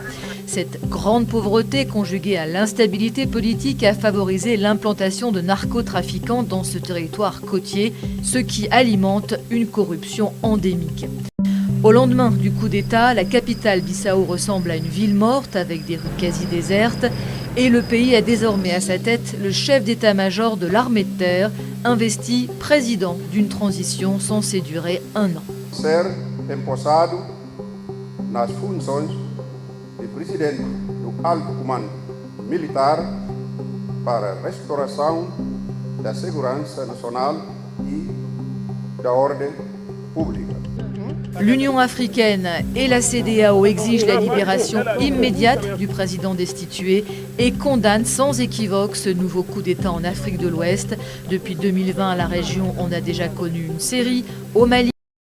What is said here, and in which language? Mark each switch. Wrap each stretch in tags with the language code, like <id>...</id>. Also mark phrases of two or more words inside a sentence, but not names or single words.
<fr>Cette grande pauvreté conjuguée à l'instabilité politique a favorisé l'implantation de narcotrafiquants dans ce territoire côtier, ce qui alimente une corruption endémique. Au lendemain du coup d'État, la capitale Bissau ressemble à une ville morte avec des rues quasi désertes et le pays a désormais à sa tête le chef d'état-major de l'armée de terre, investi président d'une transition censée durer 1 an.</fr> <pt>Ser empossado nas funções de presidente do Alto Comando Militar para a restauração da segurança nacional e da ordem pública.</pt> <fr>L'Union africaine et la CEDEAO exigent la libération immédiate du président destitué et condamnent sans équivoque ce nouveau coup d'État en Afrique de l'Ouest. Depuis 2020, la région en a déjà connu une série. Au Mali,</fr>